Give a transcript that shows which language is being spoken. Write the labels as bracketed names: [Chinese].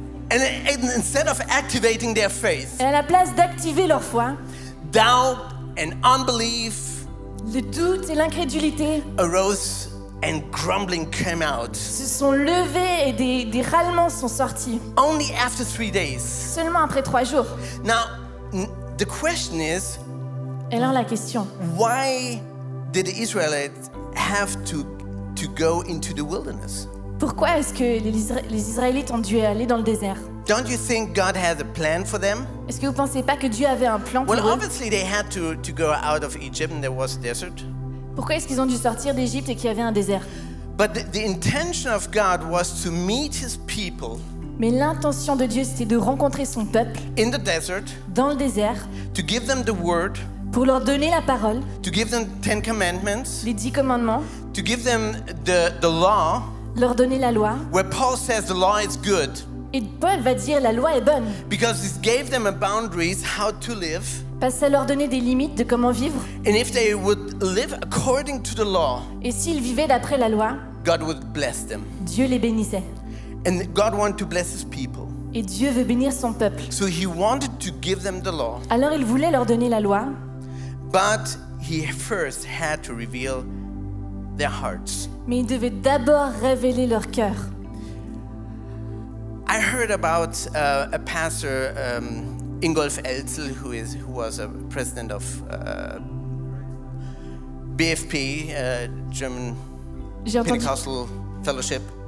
[English] and instead of activating their faith, [French] Et à la place d'activer leur foi, [English] doubt and unbelief [French] le doute et l'incrédulité [English] arose and grumbling came out. [French] se sont levés et des râlements sont sortis. [English] Only after 3 days. [French] Seulement après 3 jours. [English] Now, the question is, [French] Et alors la question, [English] why did the Israelites have to go into the wilderness? [French] pourquoi est-ce que les Israélites ont dû aller dans le désert? [English] Don't you think God had a plan for them? [French] Est-ce que vous ne pensez pas que Dieu avait un plan pour [English] Well, [French] eux? [English] obviously they had to go out of Egypt and there was a desert. [French] Pourquoi est-ce qu'ils ont dû sortir d'Égypte et qu'il y avait un désert? [English] But the intention of God was to meet his people [French] Mais l'intention de Dieu, c'était de rencontrer son peuple [English] in the desert, [French] dans le désert [English] to give them the word, [French] pour leur donner la parole, [English] to give them 10 commandments, [French] les 10 commandements, [English] to give them the law, [French] leur donner la loi. [English] where Paul says the law is good, [French] Et Paul va dire la loi est bonne [English] because it gave them a boundaries how to live. [French] parce que ça leur donnait des limites de comment vivre. [English] And if they would live according to the law, [French] Et s'ils vivaient d'après la loi, [English] God would bless them. [French] Dieu les bénissait. [English] And God wanted to bless his people. [French] Et Dieu veut bénir son peuple. [English] So he wanted to give them the law, [French] Alors il voulait leur donner la loi, [English] but he first had to reveal their hearts. [French] mais il devait d'abord révéler leur cœur. [English] I heard about a pastor, Ingolf Elzel, who was a president of BFP, German [French] J'ai entendu, [English] Pentecostal Fellowship,